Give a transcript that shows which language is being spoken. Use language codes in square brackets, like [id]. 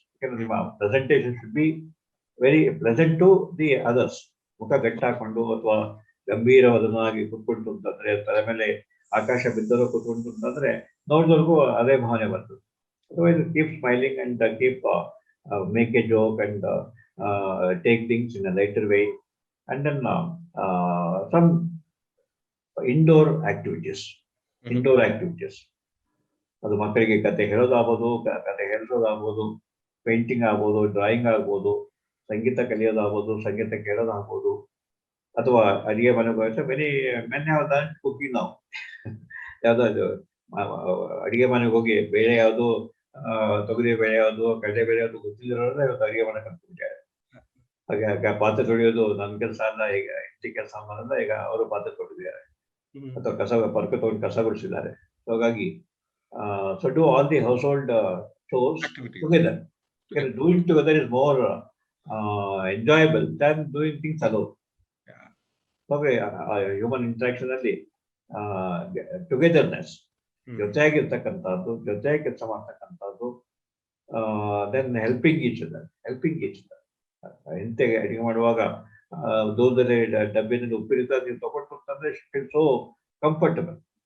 [kn] ಯಾಕಂದ್ರೆ ನಿಮ್ಮ [en] Presentation should be very pleasant to the others. [kn] ಮುಖ ಗಟ್ಟಾಕೊಂಡು ಅಥವಾ ಗಂಭೀರವಾದನಾಗಿ ಕೂತ್ಕೊಂಡು ಅಂತಂದ್ರೆ, ತಲೆ ಮೇಲೆ ಆಕಾಶ ಬಿದ್ದರೂ ಕೂತ್ಕೊಂಡು ಅಂತಂದ್ರೆ ನೋಡಿದವ್ರಿಗೂ ಅದೇ ಭಾವನೆ ಬರ್ತದೆ. [en] Otherwise, keep smiling and keep make a joke and take things in a lighter way, and then some indoor activities. Indoor activities. [kn] ಅದು ಮಕ್ಕಳಿಗೆ ಕತೆ ಹೇಳೋದಾಗ್ಬೋದು, ಕತೆ ಹೇಳಿಸೋದಾಗ್ಬೋದು, ಪೇಂಟಿಂಗ್ ಆಗ್ಬೋದು, ಡ್ರಾಯಿಂಗ್ ಆಗ್ಬೋದು, ಸಂಗೀತ ಕಲಿಯೋದಾಗ್ಬೋದು, ಸಂಗೀತ ಕೇಳೋದಾಗ್ಬೋದು, ಅಥವಾ ಅಡಿಗೆ ಮನೆಗೆ [en] many men have done cooking [kn] ನಾವು. ಯಾವ್ದು ಅಡಿಗೆ ಮನೆಗೆ ಹೋಗಿ ಬೇಳೆ ಯಾವುದು, ತೊಗರಿ ಬೇಳೆ ಯಾವುದು, ಕಡಲೆ ಬೇಳೆ ಯಾವುದು ಗೊತ್ತಿಲ್ಲದ್ರೆ ಇವತ್ತು ಅಡಿಗೆ ಮನೆ ಕಲ್ತ್ಬಿಟ್ಟಿದ್ದಾರೆ. ಹಾಗೆ ಪಾತ್ರೆ ತೊಳೆಯೋದು ನನ್ನ ಕೆಲಸ ಅಲ್ಲ, ಈಗ ಹೆಂಡತಿ ಕೆಲಸ ಮಾಡಲ್ಲ, ಈಗ ಅವರು ಪಾತ್ರೆ ತೊಳೆದಿದ್ದಾರೆ ಅಥವಾ ಪರ್ಕ ತಗೊಂಡು ಕಸ ಗುಡಿಸಿದ್ದಾರೆ. [en] ಹಾಗಾಗಿ so do all the household chores together. Because doing together is more enjoyable than doing things alone. Okay, human interaction ಅಲ್ಲಿ togetherness, [kn] ಜೊತೆಯಾಗಿರ್ತಕ್ಕಂಥದ್ದು, ಜೊತೆಯಾಗಿ ಕೆಲಸ ಮಾಡ್ತಕ್ಕಂಥದ್ದು, [en] Then helping each other. [kn] ಇಂತೆಗೆ ಅಡಿಗೆ ಮಾಡುವಾಗ ದೂರದಲ್ಲಿ ಡಬ್ಬಿನಲ್ಲಿ ಉಪ್ಪಿರುತ್ತೆ, ನೀವು ತಗೊಂಡು ಅಂತಂದ್ರೆ [en] It so comfortable.